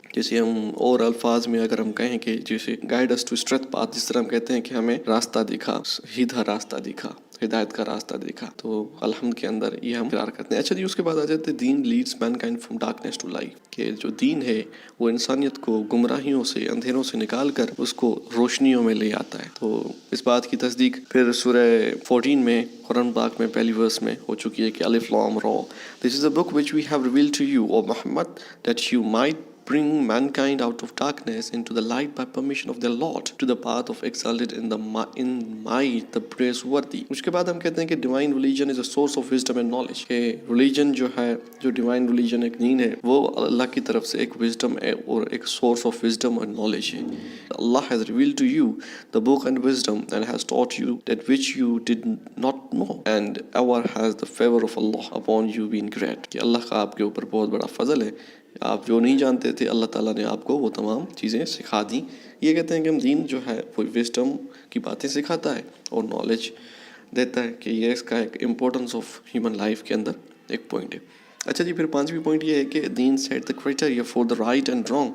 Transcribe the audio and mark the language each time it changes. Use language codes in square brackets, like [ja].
[ur] جیسے ہم اور الفاظ میں اگر ہم کہیں کہ جیسے [en] guide us to straight path, [ur] جس طرح ہم کہتے ہیں کہ ہمیں راستہ دکھا، سیدھا راستہ دکھا، ہدایت کا راستہ دیکھا، تو الحمد کے اندر یہ ہم قرار کرتے ہیں. اچھا جی، اس کے بعد آ جاتے ہیں [en] دین leads mankind from darkness to light, [ur] کہ جو دین ہے وہ انسانیت کو گمراہیوں سے، اندھیروں سے نکال کر اس کو روشنیوں میں لے آتا ہے. تو اس بات کی تصدیق پھر سورہ 14 میں قرآن پاک میں پہلی ورس میں ہو چکی ہے کہ الف لام را، [en] This is a book which we have revealed to you O Muhammad that you might bring mankind out of darkness into the light by permission of their Lord to the path of exalted in might the praiseworthy. [ur] اس کے بعد ہم کہتے ہیں کہ [en] divine religion is a source of wisdom and knowledge, [ur] کہ religion جو ہے، جو ڈیوائن ریلیجن ایک دین ہے، وہ اللہ کی طرف سے ایک وزڈم ہے اور ایک source of wisdom and knowledge ہے. [en] Allah has revealed to you the book and wisdom and has taught you that which you did not know and ever has the favor of Allah upon you been great. [ur] کہ اللہ کا آپ کے اوپر بہت بڑا فضل ہے، آپ جو نہیں جانتے تھے اللہ تعالیٰ نے آپ کو وہ تمام چیزیں سکھا دیں. یہ کہتے ہیں کہ ہم دین جو ہے وہ وزڈم کی باتیں سکھاتا ہے اور نالج دیتا ہے، کہ یہ اس کا ایک [en] importance of human life [ur] کے اندر ایک پوائنٹ ہے. اچھا جی، پھر پانچویں پوائنٹ یہ ہے کہ [en] دین set the criteria for the right and wrong.